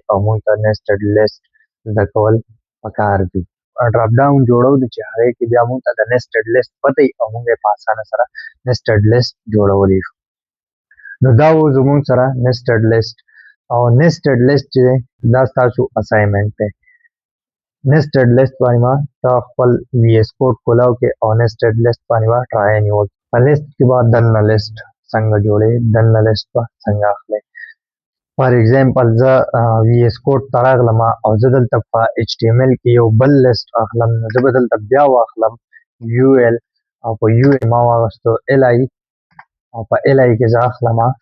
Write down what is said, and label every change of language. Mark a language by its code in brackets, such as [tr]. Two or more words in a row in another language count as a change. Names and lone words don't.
[ps] او موږ ته [en] nested list [ps] زده کول پکار دي [en] drop down [ps] جوړو د چې هغې کې بیا موږ ته د [en] nested list [ps] پته وي او موږ یې په اسانه سره نیسټډ لیست جوړولی شو نو دا و زموږ سره [en] nested list [ps] او [en] nested list [ps] چې دا ستاسو اسایمنټ دی [en] nested list [ps] باندې ما تا خپل وی اس کوډ کولاو کې او [en] nested list [ps] باندې ما ټرای نیول په لیست کې بعد دنه لیست څنګه جوړې دنه لیست په څنګه اخلي [en] for example [ps] زه وی اس کوډ ته راغلم او زه دلته په ایچ ټي ایم ایل کې یو بل لیست اخلم نو زه به دلته بیا واخلم یو ایل او په یو ایل ما واغستو ال آی او په ال آی کې زه اخلم